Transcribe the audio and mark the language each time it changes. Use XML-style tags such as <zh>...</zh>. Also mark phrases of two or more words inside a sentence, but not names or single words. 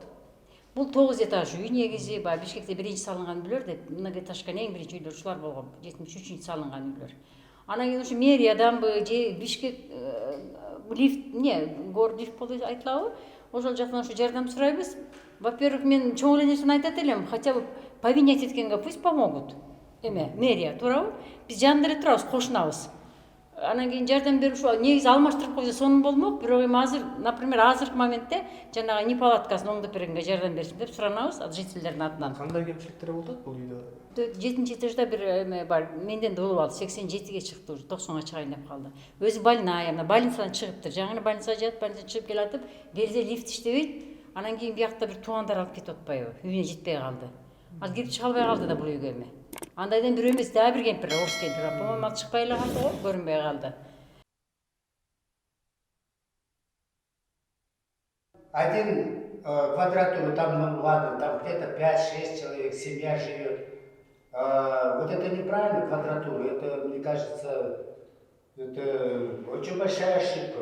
<ky>Бул 9 этаж үй негизи, баягы Бишкекте биринчи салынган үйлөр деп, многоэтажка эң биринчи үйлөр ушулар болгон, 73-чү салынган үйлөр. Анан кийин ушу мэрияданбы же Бишкек лифт, гор лифт болуп айтылабы? Ошол жактан ушу жардам сурайбыз. Во-первых, мен чоң эле нерсени айтат элем,</ky> <ru>хотя бы повинять эткенге пусть помогут.</ru> <ky>Мэрия, туурабы? Биз жанында эле турабыз, кошунабыз. Анан кийин жардам берип ушу негизи алмаштырып койсо сонун болмок, бирок эми азыр, например, азыркы моментте жанагы не палаткасын оңдоп бергенге жардам берсин деп суранабыз жительдердин атынан. Кандай кемчиликтер болуп атат бул үйдө? 7-нчи этажда бир эме бар, менден да болуп алды, 87-ге чыкты, уже 90га чыгайын деп калды. Өзү больная, мына больницадан чыгыптыр, жаңы больницага жатып, больницадан чыгып келатып, келсе лифт иштебейт. Анан кийин биякта бир туугандар алып кетип атпайбы, үйүнө жетпей калды. Ал кирип чыга албай калды да бул үйгө эми. Андайдан бирөө эмес, дагы бир кемпир, орус кемпир, по-моему, ал чыкпай эле калды го, көрүнбөй калды.</ky> <ru>Один квадратура, там, ну ладно, там где-то 5-6 человек, семья живет. Вот это неправильно квадратура, это, мне кажется, это очень большая ошибка.</ru>